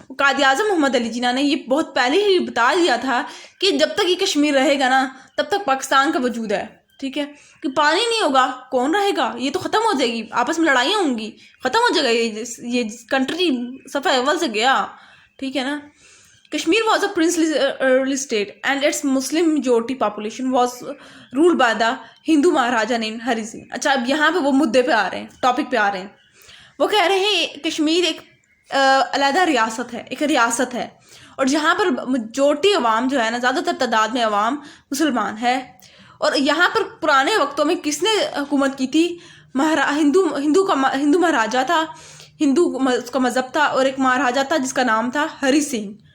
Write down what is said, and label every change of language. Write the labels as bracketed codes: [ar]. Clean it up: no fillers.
[ur] قائد اعظم محمد علی جناح نے یہ بہت پہلے ہی بتا دیا تھا کہ جب تک یہ کشمیر رہے گا نا تب تک پاکستان کا وجود ہے. ٹھیک ہے، کہ پانی نہیں ہوگا کون رہے گا، یہ تو ختم ہو جائے گی، آپس میں لڑائیاں ہوں گی، ختم ہو جائے گا یہ کنٹری صفحہ اول سے گیا. ٹھیک ہے نا. [en] Kashmir was a princely state and its Muslim majority population was ruled by the Hindu Maharaja named Hari Singh. [ur] اچھا، اب یہاں پہ وہ مدعے پہ آ رہے ہیں، ٹاپک پہ آ رہے ہیں. وہ کہہ رہے ہیں کشمیر ایک علیحدہ ریاست ہے، ایک ریاست ہے، اور جہاں پر میجورٹی عوام جو ہے نا، زیادہ تر تعداد میں عوام مسلمان ہے. اور یہاں پر پرانے وقتوں میں کس نے حکومت کی تھی؟ ہندو مہاراجا تھا، ہندو اس کا مذہب تھا، اور ایک مہاراجا تھا جس کا نام تھا ہری سنگھ.